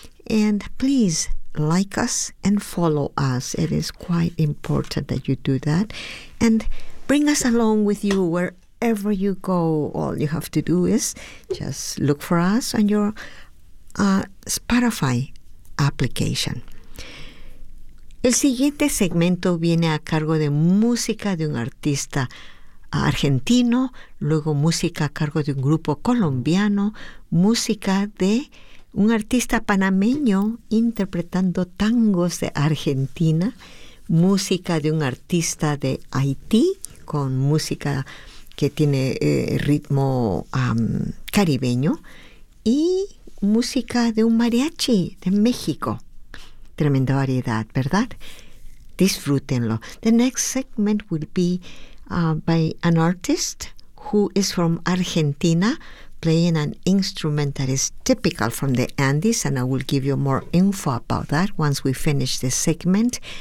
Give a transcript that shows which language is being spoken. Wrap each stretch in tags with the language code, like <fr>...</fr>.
<en>And please like us and follow us. It is quite important that you do that, and bring us along with you wherever you go, all you have to do is just look for us on your Spotify application.</en> <es>El siguiente segmento viene a cargo de música de un artista argentino, luego música a cargo de un grupo colombiano, música de un artista panameño interpretando tangos de Argentina, música de un artista de Haití con música que tiene ritmo caribeño y música de un mariachi de México. Tremenda variedad, ¿verdad? Disfrútenlo.</es> <en>The next segment will be by an artist who is from Argentina playing an instrument that is typical from the Andes, and I will give you more info about that once we finish this segment.</en>